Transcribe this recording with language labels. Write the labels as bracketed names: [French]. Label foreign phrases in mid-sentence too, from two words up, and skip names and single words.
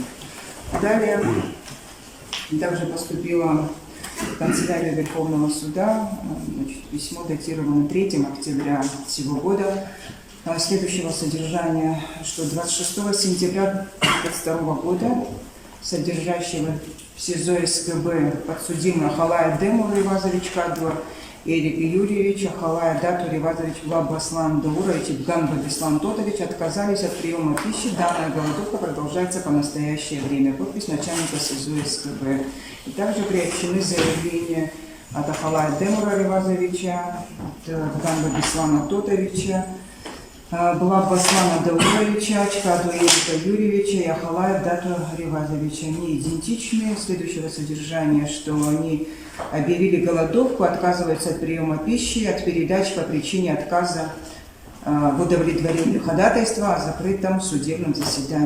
[Russian] Далее также поступила в канцелярию Верховного суда, значит, письмо датировано 3 октября сего года, следующего содержания, что 26 сентября 2022 года содержащего в СИЗО СКБ подсудимый Ахалая Демур Ривазович Кадва Эрик Юрьевич, Ахалая Дату Ривазович Глаба Аслан Даулович и Ганба Беслан Тотович отказались от приема пищи. Данная голодовка продолжается по настоящее время. Подпись начальника СИЗО СКБ. И также приобщены заявления от Ахалая Демура Ривазовича, от Ганба Беслана Тотовича, Булава Аслана Дауловича, Чкаду Эрика Юрьевича и Ахалая Дату Ревазовича. Они идентичны, следующего содержания, что они объявили голодовку, отказываются от приема пищи, от передач по причине отказа в удовлетворении ходатайства о закрытом судебном заседании.